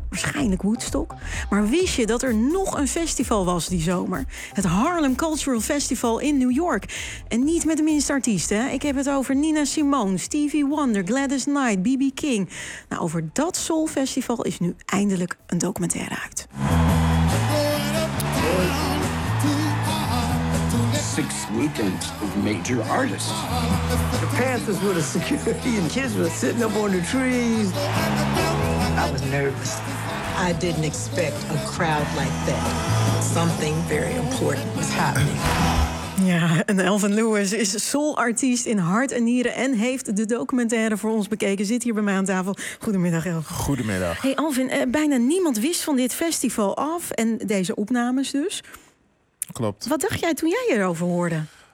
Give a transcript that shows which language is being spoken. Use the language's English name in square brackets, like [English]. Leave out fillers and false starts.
[Dutch] Waarschijnlijk Woodstock. Maar wist je dat er nog een festival was die zomer? Het Harlem Cultural Festival in New York. En niet met de minste artiesten. Ik heb het over Nina Simone, Stevie Wonder, Gladys Knight, B.B. King. Nou, over dat soulfestival is nu eindelijk een documentaire uit. [English] 6 weekends of major artists. The Panthers were the security and kids were sitting up on the trees. I was nervous. I didn't expect a crowd like that. Something very important was happening. [Dutch] Ja, en Elvin Lewis is soul-artiest in hart en nieren en heeft de documentaire voor ons bekeken. Zit hier bij mij aan tafel. Goedemiddag, Elvin. Goedemiddag. Hey Elvin, bijna niemand wist van dit festival af en deze opnames dus. Klopt. Wat dacht jij toen jij erover hoorde?